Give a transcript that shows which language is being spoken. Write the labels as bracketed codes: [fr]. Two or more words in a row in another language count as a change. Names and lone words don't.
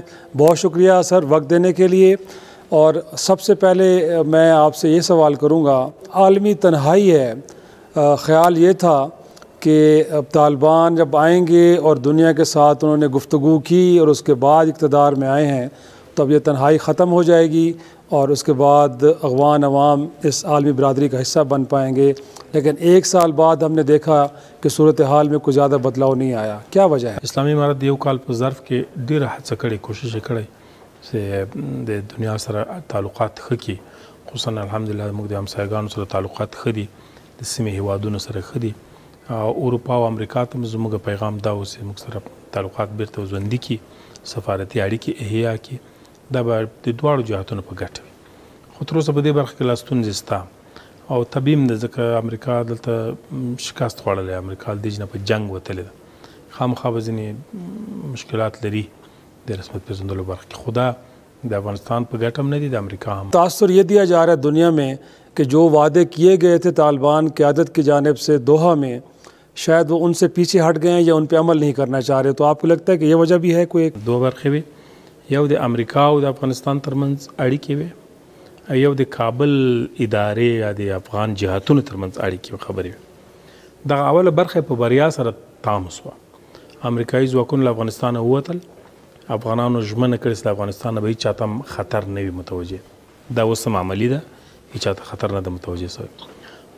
[ur] بہت شکریہ سر وقت دینے کے لیے، اور سب سے پہلے میں آپ سے یہ سوال کروں گا، عالمی تنہائی ہے، خیال یہ تھا کہ طالبان جب آئیں گے اور دنیا کے ساتھ انہوں نے گفتگو کی اور اس کے بعد اقتدار میں آئے ہیں تو اب یہ تنہائی ختم ہو جائے گی اور اس کے بعد افغان عوام اس عالمی برادری کا حصہ بن پائیں گے، لیکن 1 سال بعد ہم نے دیکھا کہ صورتحال میں کوئی زیادہ بدلاؤ نہیں آیا۔ کیا وجہ ہے؟ [ps] اسلامي امارت یو کال په ظرف کې ډېره هڅه کړې، کوشش یې کړی چې د دنیا سره تعلقات ښه کړي، خصوصا الحمدلله موږ د همسایګانو سره تعلقات ښه دي، د سیمې هیوادونو سره ښه دي، اروپا او امریکا ته زموږ پیغام دا و چې موږ سره تعلقات بیرته ژوندي کړي، سفارتي اړیکې احیا کړي، دا به د دواړو جهاتونو په ګټه وي. خو تر اوسه په دې برخه کې لا ستونزې شته او طبیعي هم ده ځکه امریکا دلته شکست خوړلی، امریکا له دې جنه په جنګ وتلې ده، خامخا به ځینې مشکلات لري د رسمیت پېژندلو برخه کې، خو دا د افغانستان په ګټه هم نه دي، د امریکا هم۔ [ur] تاثر یہ دیا جا رہا ہے دنیا میں کہ جو وعدے کیے گئے تھے طالبان قیادت کی جانب سے دوحہ میں، شاید وہ ان سے پیچھے ہٹ گئے ہیں یا ان پہ عمل نہیں کرنا چاہ رہے، تو آپ کو لگتا ہے کہ یہ وجہ بھی ہے کوئی ایک؟ [ps] 2 برخې وي، یو د امریکا او د افغانستان ترمنځ اړیکې وي، یو د کابل ادارې یا د افغان جهاتونو ترمنځ اړیکې خبرې وي. دغه اوله برخه په بریا سره تام شوه، امریکایي ځواکونه له افغانستانه ووتل، افغانانو ژمنه کړې چې د افغانستان نه به هېچا ته هم خطر نه وي متوجه، دا اوس هم عملي ده، هېچا ته خطر نه ده متوجه شوی.